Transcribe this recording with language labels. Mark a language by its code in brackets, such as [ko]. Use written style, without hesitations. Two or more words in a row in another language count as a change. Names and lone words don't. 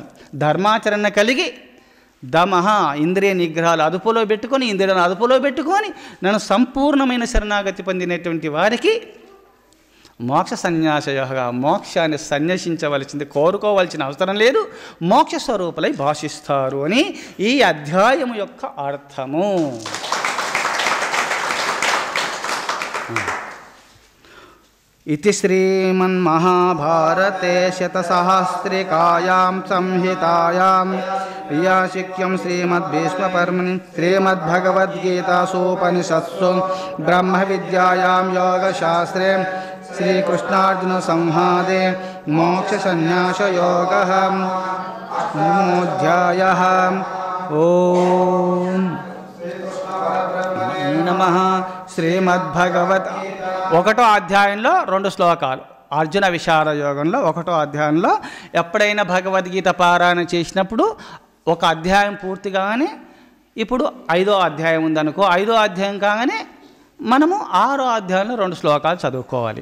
[te] ధర్మాచరణ కలిగి దమః ఇంద్రియ నిగ్రహాలు అదుపులో పెట్టుకొని, ఇంద్రియాలను అదుపులో పెట్టుకొని నన్ను సంపూర్ణమైన శరణాగతి పొందినటువంటి వారికి మోక్ష సన్యాసయోగ, మోక్షాన్ని సన్యసించవలసింది, కోరుకోవలసిన అవసరం లేదు, మోక్ష స్వరూపులై భాషిస్తారు అని ఈ అధ్యాయము యొక్క అర్థము. [sa] इति श्रीमन्महाभारते शतसहस्रिकायां संहितायां याशिक्यं श्रीमद्भीष्मपर्वणि श्रीमद्भगवद्गीतासूपनिषत्सु ब्रह्मविद्यायां योगशास्त्रे श्रीकृष्णार्जुनसंवादे मोक्षसन्न्यासयोगः नमोऽध्यायः। ओम नमः श्रीमद्भगवत् [te] 1వ అధ్యాయంలో 2 శ్లోకాలు. అర్జున విషాద యోగంలో 1వ అధ్యాయంలో ఎప్పుడైనా భగవద్గీత పారాయణ చేసినప్పుడు ఒక అధ్యాయం పూర్తిగానే, ఇప్పుడు 5వ అధ్యాయం ఉందనుకో, 5వ అధ్యాయం కాగానే మనము 6వ అధ్యాయంలో 2 శ్లోకాలు చదువుకోవాలి.